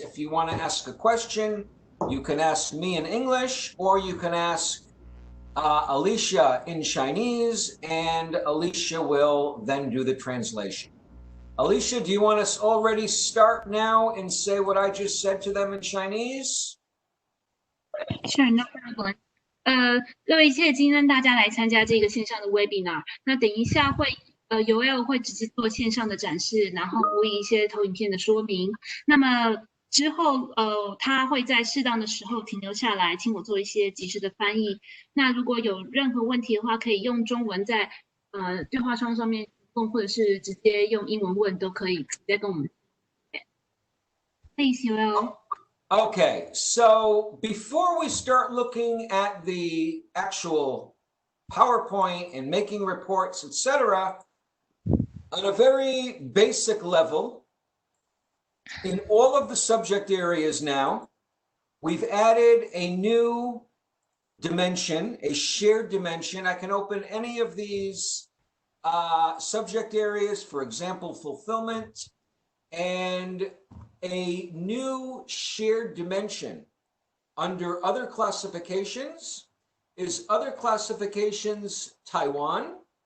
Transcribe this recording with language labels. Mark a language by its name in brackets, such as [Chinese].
[English] If you want to ask a question, you can ask me in English, or you can ask Alicia in Chinese, and Alicia will then do the translation. Alicia, do you want us already start now and say what I just said to them in Chinese? Sure, no problem. [Chinese] 各位，谢谢今天大家来参加这个线上的 webinar。那等一下会Yoel 会直接做线上的展示，然后播一些投影片的说明。那么之后他会在适当的时候停留下来，请我做一些及时的翻译。那如果有任何问题的话，可以用中文在对话窗上面。或者是直接用英文问都可以，直接跟我们。 [English] Please, Yoel. Okay, so before we start looking at the actual PowerPoint and making reports, etc., on a very basic level, in all of the subject areas now, we've added a new dimension, a shared dimension. I can open any of these subject areas, for example, fulfillment, and a new shared dimension under other classifications is other classifications Taiwan,